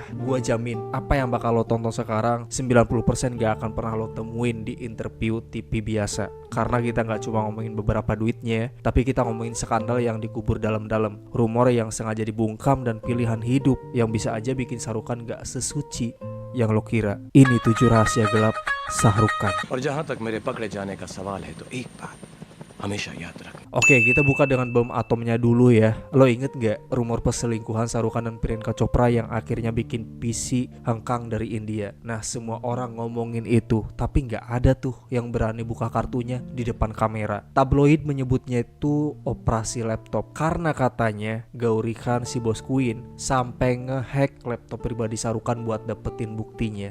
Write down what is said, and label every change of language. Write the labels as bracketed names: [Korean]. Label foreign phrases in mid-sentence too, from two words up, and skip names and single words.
[Indonesian] Gua jamin apa yang bakal lo tonton sekarang 90% gak akan pernah lo temuin di interview TV biasa. Karena kita gak cuma ngomongin beberapa duitnya, tapi kita ngomongin skandal yang dikubur dalam-dalam, rumor yang sengaja dibungkam, dan pilihan hidup yang bisa aja bikin Shah Rukh Khan gak sesuci yang lo kira. Ini 7 rahasia gelap Shah Rukh Khan. [Hindi] और जहाँ तक मेरे पकड़े जाने का सवाल है तो एक बात हमेशा याद रखना। [Indonesian] Oke, kita buka dengan bom atomnya dulu ya. Lo inget gak rumor perselingkuhan Shah Rukh Khan dan Priyanka Chopra yang akhirnya bikin PC hengkang dari India? Nah, semua orang ngomongin itu, tapi gak ada tuh yang berani buka kartunya di depan kamera. Tabloid menyebutnya itu operasi laptop, karena katanya Gauri Khan, si bos Queen, sampai ngehack laptop pribadi Shah Rukh Khan buat dapetin buktinya.